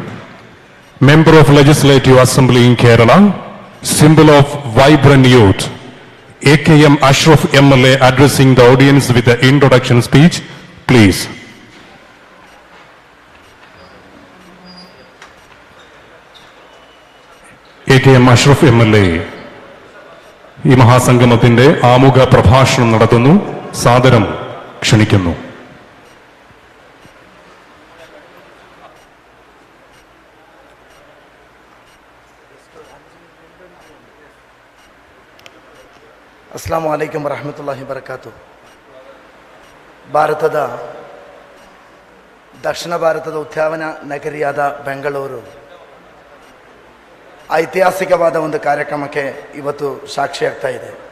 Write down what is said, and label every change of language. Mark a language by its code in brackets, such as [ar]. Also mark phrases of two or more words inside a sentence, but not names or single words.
[en] Member of Legislative Assembly in Kerala, symbol of vibrant youth, AKM Ashraf MLA addressing the audience with the introduction speech, please. [ml] AKM Ashraf MLA ഈ മഹാസംഗമത്തിന്റെ ആമുഖ പ്രഭാഷണം നടത്തുന്നു. സാദരം ക്ഷണിക്കുന്നു. [ar] السلام عليكم ورحمة الله وبركاته. [kn] ಭಾರತದ ದಕ್ಷಿಣ ಭಾರತದ ಉದ್ಯಾನವನ ನಗರಿಯಾದ ಬೆಂಗಳೂರು ಐತಿಹಾಸಿಕವಾದ ಒಂದು ಕಾರ್ಯಕ್ರಮಕ್ಕೆ ಇವತ್ತು ಸಾಕ್ಷಿಯಾಗ್ತಾ ಇದೆ.